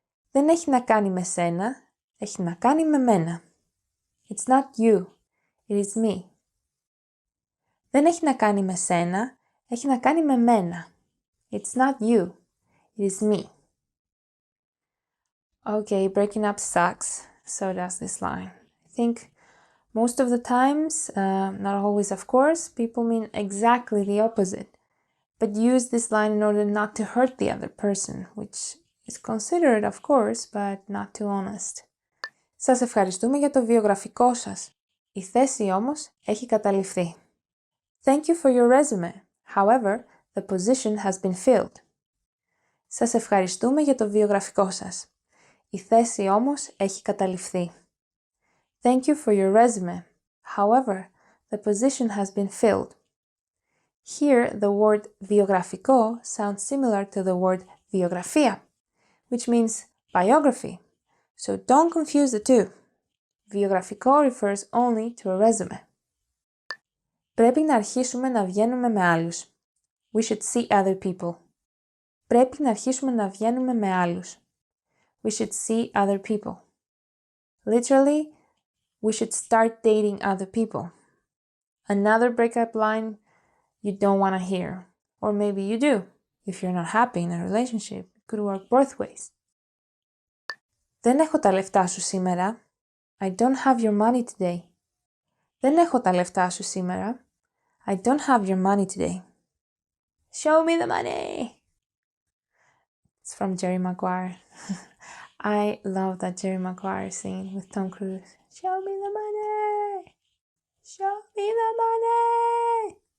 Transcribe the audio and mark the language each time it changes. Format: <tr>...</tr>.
<el>Δεν έχει να κάνει με σένα, έχει να κάνει με μένα.</el> <en>It's not you, it is me.</en> <el>Δεν έχει να κάνει με σένα, έχει να κάνει με μένα.</el> <en>It's not you, it is me. Okay, breaking up sucks, so does this line. I think most of the times, not always of course, people mean exactly the opposite, but use this line in order not to hurt the other person, which is considered of course, but not too honest.</en> <el>Σας ευχαριστούμε για το βιογραφικό σας. Η θέση όμως έχει καταληφθεί.</el> <en>Thank you for your resume. However, the position has been filled.</en> <el>Σας ευχαριστούμε για το βιογραφικό σας. Η θέση όμως έχει καταληφθεί.</el> <en>Thank you for your resume. However, the position has been filled. Here, the word βιογραφικό sounds similar to the word βιογραφία, which means biography. So don't confuse the two. Βιογραφικό refers only to a resume.</en> <el>Πρέπει να αρχίσουμε να βγαίνουμε με άλλους.</el> <en>We should see other people.</en> <el>Πρέπει να αρχίσουμε να βγαίνουμε με άλλους.</el> <en>We should see other people. Literally, we should start dating other people. Another breakup line you don't want to hear. Or maybe you do. If you're not happy in a relationship, it could work both ways.</en> <el>Δεν έχω τα λεφτά σου σήμερα.</el> <en>I don't have your money today.</en> <el>Δεν έχω τα λεφτά σου σήμερα.</el> <en>I don't have your money today. Show me the money. It's from Jerry Maguire. I love that Jerry Maguire scene with Tom Cruise. Show me the money. Show me the money.</en>